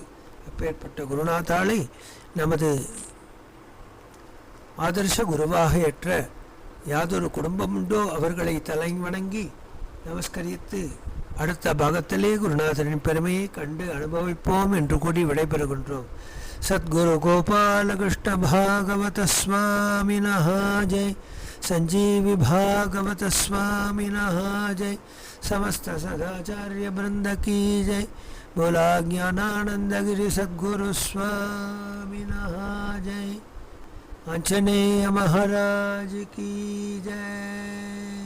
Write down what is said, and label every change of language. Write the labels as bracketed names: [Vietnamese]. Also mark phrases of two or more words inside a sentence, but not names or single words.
[Tamil] அப்பேற்பட்ட குருநாதாளை நமது ஆதர்ஷ குருவாக ஏற்ற யாதொரு குடும்பம் உண்டோ அவர்களை தலை வணங்கி நமஸ்கரித்து அடுத்த பாகத்திலே குருநாதரின் பெருமையை கண்டு அனுபவிப்போம் என்று கூடி விடைபெறுகின்றோம். [Sanskrit] सद्गुरु गोपालकृष्ण भागवत स्वामिनः जय. संजीवी भागवत स्वामिनः जय. [Hindi] समस्त सदाचार्य वृंद की जय. [Sanskrit] बोला ज्ञानानंद गिरि सद्गुरु स्वामिनः जय. [Hindi] आंजनेय महाराज की जय.